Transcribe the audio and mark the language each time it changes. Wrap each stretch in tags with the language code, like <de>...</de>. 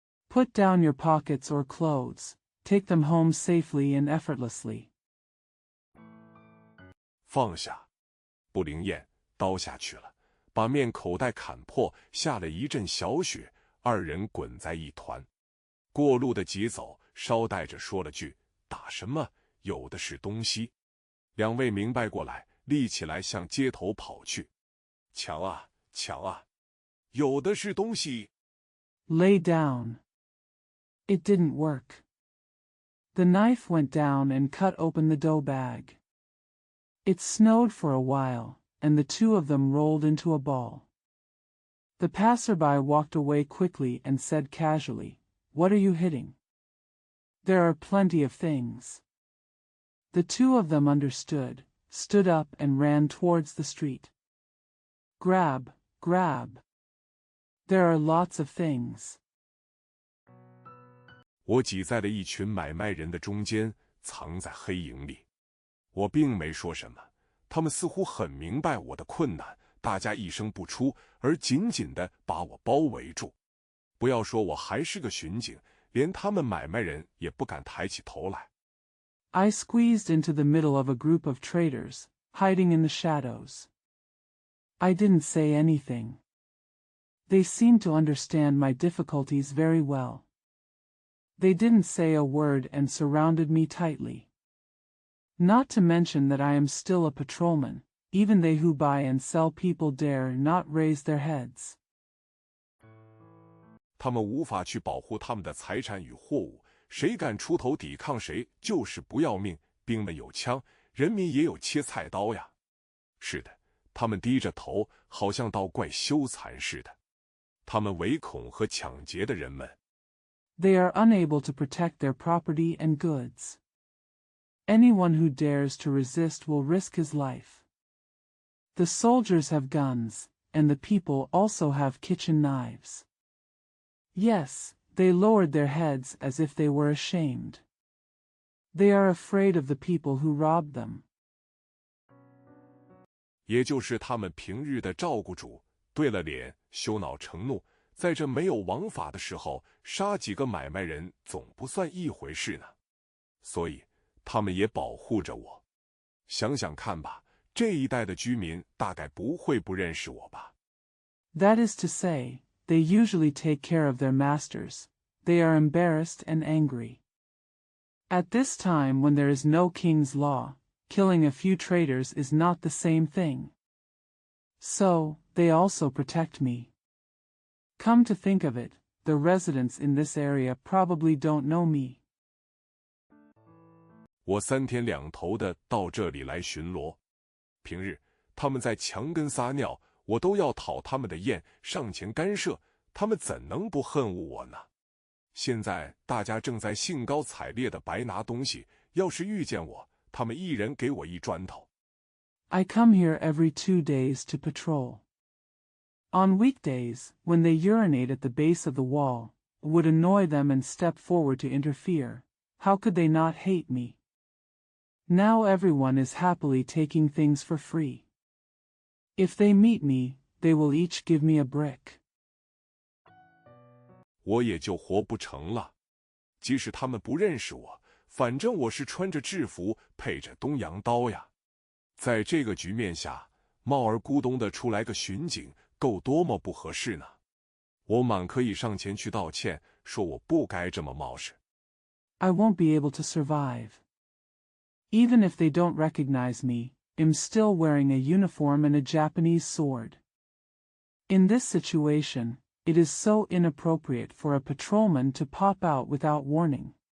<en>Put down your pockets or clothes. Take them home safely and effortlessly.</en> <zh>放下，不灵验，刀下去了，把面口袋砍破，下了一阵小雪，2人滚在一团。过路的急走，捎带着说了句：“打什么？有的是东西。”2位明白过来，立起来向街头跑去。抢啊，抢啊！有的是东西。</zh> <en>Lay down. It didn't work. The knife went down and cut open the dough bag. It snowed for a while, and the 2 of them rolled into a ball. The passerby walked away quickly and said casually, "What are you hitting?" "There are plenty of things." The 2 of them understood, stood up and ran towards the street. Grab, grab. There are lots of things.</en> <zh>我挤在了一群买卖人的中间，藏在黑影里。我并没说什么，他们似乎很明白我的困难，大家一声不出，而紧紧地把我包围住。不要说我还是个巡警，连他们买卖人也不敢抬起头来。</zh> <en>I squeezed into the middle of a group of traders, hiding in the shadows. I didn't say anything. They seemed to understand my difficulties very well. They didn't say a word and surrounded me tightly. Not to mention that I am still a patrolman, even they who buy and sell people dare not raise their heads.</en> <zh>他们无法去保护他们的财产与货物，谁敢出头抵抗谁就是不要命。兵们有枪，人民也有切菜刀呀。是的，他们低着头，好像到怪羞惭似的。他们唯恐和抢劫的人们。</zh> <en>They are unable to protect their property and goods. Anyone who dares to resist will risk his life. The soldiers have guns, and the people also have kitchen knives. Yes, they lowered their heads as if they were ashamed. They are afraid of the people who robbed them.</en> <zh>也就是他们平日的照顾主，对了脸，羞恼成怒，在这没有王法的时候，杀几个买卖人总不算一回事呢。所以他们也保护着我。想想看吧，这一带的居民大概不会不认识我吧。</zh> <en>That is to say, they usually take care of their masters. They are embarrassed and angry. At this time when there is no king's law, killing a few traitors is not the same thing. So, they also protect me. Come to think of it, the residents in this area probably don't know me.</en> <zh>我3天2头的到这里来巡逻，平日他们在墙根撒尿，我都要讨他们的厌，上前干涉，他们怎能不恨恶我呢？现在大家正在兴高采烈地白拿东西，要是遇见我，他们一人给我1砖头。</zh> <en>I come here every 2 days to patrol. On weekdays, when they urinate at the base of the wall, would annoy them and step forward to interfere. How could they not hate me? Now everyone is happily taking things for free. If they meet me, they will each give me a brick.</en> <zh>我也就活不成了。即使他们不认识我，反正我是穿着制服，配着东洋刀呀。在这个局面下，冒而咕咚的出来个巡警，够多么不合适呢？我满可以上前去道歉，说我不该这么冒失。</zh> <en>I won't be able to survive. Even if they don't recognize me, I'm still wearing a uniform and a Japanese sword. In this situation, it is so inappropriate for a patrolman to pop out without warning.</en>